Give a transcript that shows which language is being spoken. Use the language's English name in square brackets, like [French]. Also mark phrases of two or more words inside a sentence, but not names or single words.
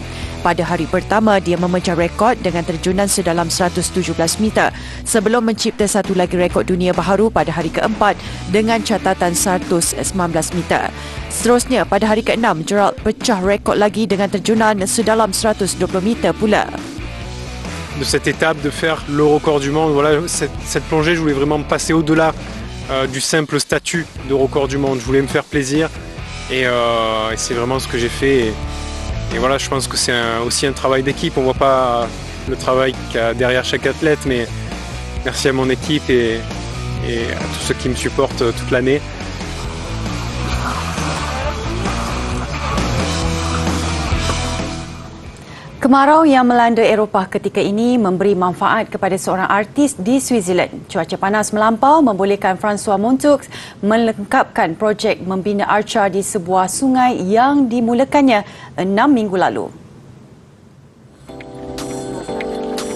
[Malay] Pada hari pertama, dia memecah rekod dengan terjunan sedalam 117 meter sebelum mencipta satu lagi rekod dunia baharu pada hari keempat dengan catatan 119 meter. Seterusnya, pada hari ke-6, Gerald pecah rekod lagi dengan terjunan sedalam 120 meter pula. [French] De cette étape, de faire le record du monde. Voilà, cette plongée, je voulais vraiment me passer au-delà du simple statut de record du monde. Je voulais me faire plaisir et c'est vraiment ce que j'ai fait. Et voilà, je pense que c'est aussi un travail d'équipe. On ne voit pas le travail qu'il y a derrière chaque athlète, mais merci à mon équipe et à tous ceux qui me supportent toute l'année. [Malay] Kemarau yang melanda Eropah ketika ini memberi manfaat kepada seorang artis di Switzerland. Cuaca panas melampau membolehkan François Montoux melengkapkan projek membina arca di sebuah sungai yang dimulakannya 6 minggu lalu.